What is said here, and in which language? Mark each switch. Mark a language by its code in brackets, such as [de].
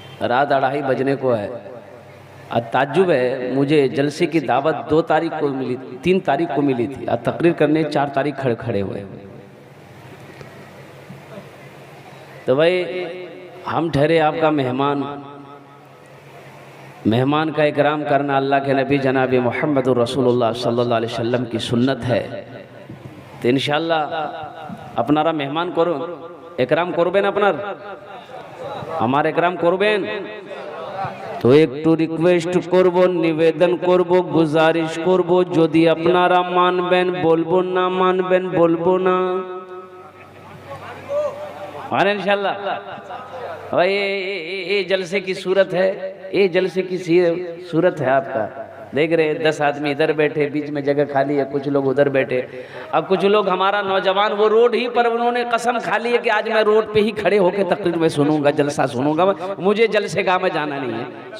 [hi] रात 2:30 बजने को है। ताज्जुब है, मुझे जलसे की दावत 2 तारीख को मिली, 3 तारीख को मिली थी, और तकरीर करने 4 तारीख खड़े हुए। तो भाई हम ठहरे आपका मेहमान, मेहमान का इकराम करना अल्लाह के नबी जनाब मोहम्मद रसूलुल्लाह सल्लल्लाहु अलैहि वसल्लम की सुन्नत है। [bn] तो इंशाअल्लाह আপনারা মেহমান করুন, একরাম করবেন, আপনার আমার একরাম করবেন। তো একটু রিকোয়েস্ট করব, নিবেদন করব, গুজারিশ করব, যদি আপনারা মানবেন বলবো, না মানবেন বলবো না। [hi] और इंशाअल्लाह भाई ये जलसे की सूरत है, ये जलसे की सूरत है। आपका देख रहे 10 आदमी इधर बैठे, बीच में जगह खाली है, कुछ लोग उधर बैठे। अब कुछ लोग हमारा नौजवान वो रोड ही पर उन्होंने कसम खा ली है कि आज मैं रोड पे ही खड़े होकर तकरीर में सुनूंगा, जलसा सुनूंगा, मुझे जलसे गाह में जाना नहीं है।